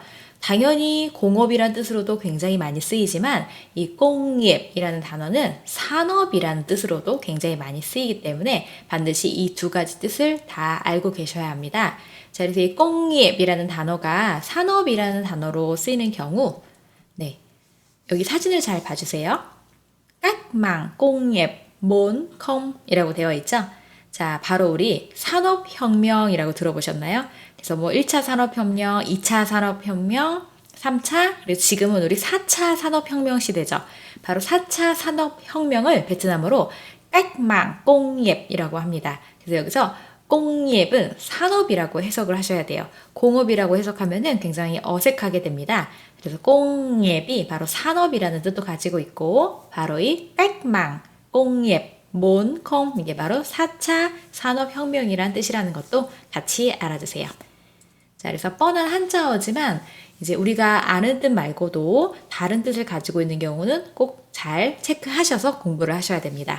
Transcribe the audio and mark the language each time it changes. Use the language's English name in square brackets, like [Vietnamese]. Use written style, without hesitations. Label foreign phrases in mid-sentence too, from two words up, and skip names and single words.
[Korean] 당연히 공업이라는 뜻으로도 굉장히 많이 쓰이지만 이 공예이라는 단어는 산업이라는 뜻으로도 굉장히 많이 쓰이기 때문에 반드시 이 두 가지 뜻을 다 알고 계셔야 합니다. 자, 그래서 이 공예이라는 단어가 산업이라는 단어로 쓰이는 경우 네, 여기 사진을 잘 봐주세요. [Vietnamese] cách mạng công nghiệp [Korean] 4.0이라고 되어 있죠. 자, 바로 우리 산업혁명이라고 들어보셨나요? 그래서 뭐 1차 산업혁명, 2차 산업혁명, 3차, 그리고 지금은 우리 4차 산업혁명 시대죠. 바로 4차 산업혁명을 베트남어로 [Vietnamese] cách mạng công nghiệp [Korean] 이라고 합니다. 그래서 여기서 공예은 산업이라고 해석을 하셔야 돼요. 공업이라고 해석하면 굉장히 어색하게 됩니다. 그래서 공예이 바로 산업이라는 뜻도 가지고 있고 바로 이 [Vietnamese] cách mạng công nghiệp [Korean] 4.0 이게 바로 4차 산업혁명이란 뜻이라는 것도 같이 알아두세요. 자, 그래서 뻔한 한자어지만 이제 우리가 아는 뜻 말고도 다른 뜻을 가지고 있는 경우는 꼭 잘 체크하셔서 공부를 하셔야 됩니다.